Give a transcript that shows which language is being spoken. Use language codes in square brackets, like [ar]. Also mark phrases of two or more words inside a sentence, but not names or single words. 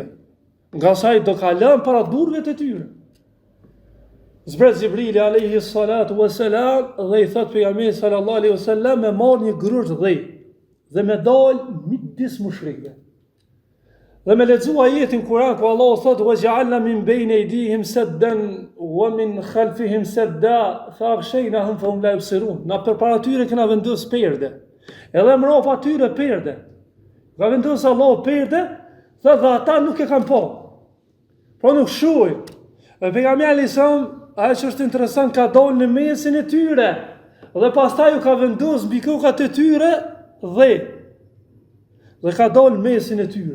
[sq] Nga sa i do kalon para durrëve të tyre. Zbret Jibrili [ar] عليه الصلاة والسلام [sq] dhe i thot pejgamberit [ar] صلى الله عليه وسلم [sq] me marr një grush dhe me dal midis mushrikëve. Dhe me lexu ajetin Kur'an ku Allah thot [ar] وجعلنا من بين أيديهم سدا ومن خلفهم سدا فأغشيناهم فهم لا يبصرون. [sq] Na përpara tyre kena vendos perde. Edhe mbrapa tyre perde. Ka vendos Allah perde, dhe ata nuk e kanë pa. Po nuk shohin. Dhe pejgamberi ajo që është interesant ka dalë në mesin e tyre, dhe pastaj u ka vendos mbi kokat e tyre dhe ka dalë në mesin e tyre.